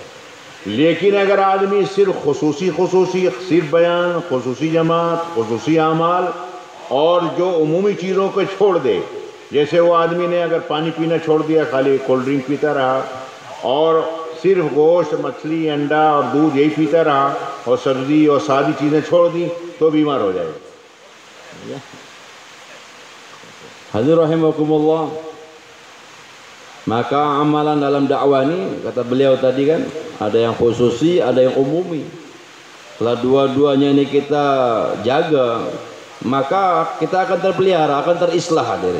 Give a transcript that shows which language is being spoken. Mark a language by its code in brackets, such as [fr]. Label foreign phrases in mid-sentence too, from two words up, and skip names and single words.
[hi] लेकिन अगर आदमी सिर्फ ख़ुसूसी सिर्फ बयान, ख़ुसूसी जमात, ख़ुसूसी आमाल, और जो उमूमी चीज़ों को छोड़ दे, जैसे वो आदमी ने अगर पानी पीना छोड़ दिया, खाली [en] cold drink [hi] पीता रहा, और सिर्फ गोश्त, मछली, अंडा और दूध यही पीता रहा, और सब्ज़ी और सादी चीज़ें छोड़ दी, तो बीमार हो जाएगा। [ar] Hadirin rahimakumullah, [id] maka amalan dalam dakwah ini, kata beliau tadi kan, ada yang khususi, ada yang umumi. Kalau dua-duanya ini kita jaga, maka kita akan terpelihara, akan terislah, hadirin.